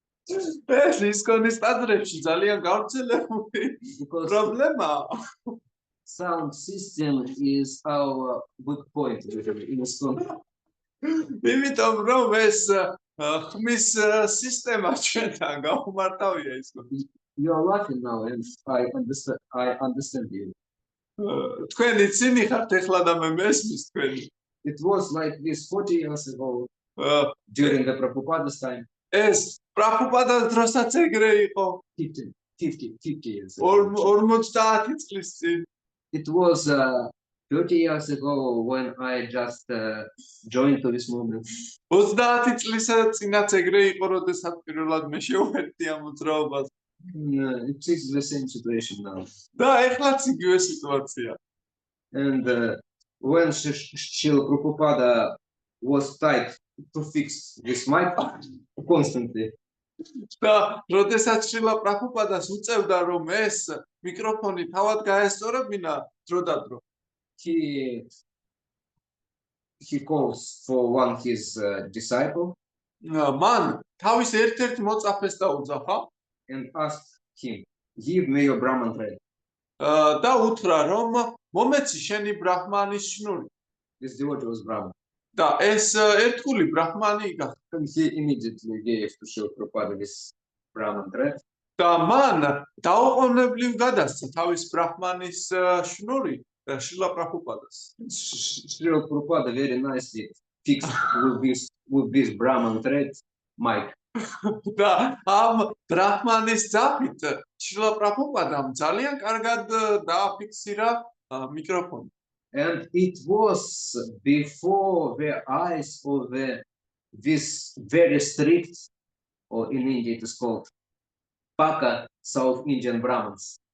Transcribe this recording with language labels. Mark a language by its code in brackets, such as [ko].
[ka] ეს ისკონის ტაძრებში ძალიან გავრცელებული პრობლემაა. [en] Sound system is our weak point in ISKCON. [ka] იმიტომ რომ ეს ხმის სისტემა ჩვენთან გაუმარტავია ISKCON. [en] You are laughing now and I understand you. [ka] თქვენი ცინი ხართ ეხლა და მე მესმის თქვენი. [en] It was like this 40 years ago during the Prabhupada's time. [ka] ეს პრაბჰუპადას დროსაც ეგრე იყო. [en] 50 years ago. [ka] 50 წლის წინ. [en] It was 30 years ago when I just joined to this movement. [ka] 30 წლის წინაც ეგრე იყო, როდესაც პირველად მე შევხვედდი ამ მოძრაობას. [en] It is the same situation now. [ka] და ეხლაც იგივე სიტუაცია. [en] And when Srila Prabhupada was tried to fix this mic constantly. [ka] და როდესაც შრილა პრაბჰუპადას უწევდა რომ ეს მიკროფონი თავად გაესწორებინა დრო და დრო. [en] he calls for one his disciple [ka] მან თავის ერთ-ერთ მოწაფეს დაუძახა [en] and asked him, "Give me your Brahman thread." [ka] და უთხრა რომ მომეცი შენი ბრაჰმანის შნური [en] This devotee was Brahman. [ka] და ეს ერთგული ბრაჰმანი გახდა [en] And he immediately gave to Srila Prabhupada this Brahman thread. [ka] და მან დაუყოვნებლივ გადასცა თავის ბრაჰმანის შნური შრილა პრაბჰუპადას. [en] Srila Prabhupada very nicely fixed with this Brahman thread mic. [ka] და ამ ბრაჰმანის ძაფით შრილა პრაბჰუპადამ ძალიან კარგად დააფიქსირა მიკროფონი. [en] And it was before the eyes of this very strict, or in India it is called Paka South Indian Brahmins.